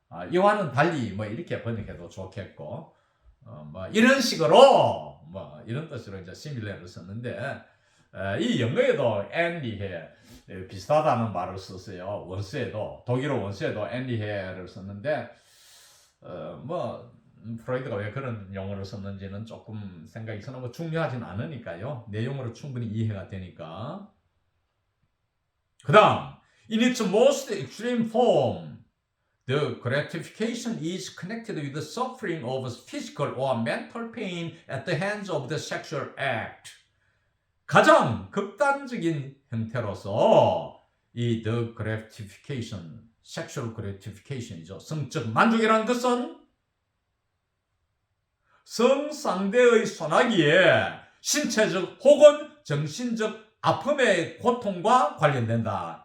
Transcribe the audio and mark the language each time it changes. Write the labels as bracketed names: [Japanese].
[Korean] 이와는 달리 뭐 이렇게 번역해도 좋겠고 뭐 이런 식으로 뭐 이런 뜻으로 이제 시밀레를 썼는데 이 영어에도 앤리해 비슷하다는 말을 썼어요. 원스에도 독일어 원스에도 앤리해를 썼는데 뭐 프로이드가 왜 그런 용어를 썼는지는 조금 생각이 저는 뭐 중요하진 않으니까요. 내용으로 충분히 이해가 되니까. 그 다음 [English] In its most extreme form, the gratification is connected with the suffering of physical or mental pain at the hands of the sexual act. [Korean] 가장 극단적인 형태로서 이 [English] the gratification, sexual gratification [Korean] 이죠. 성적 만족이라는 것은 성상대의 손아귀에 신체적 혹은 정신적 아픔의 고통과 관련된다.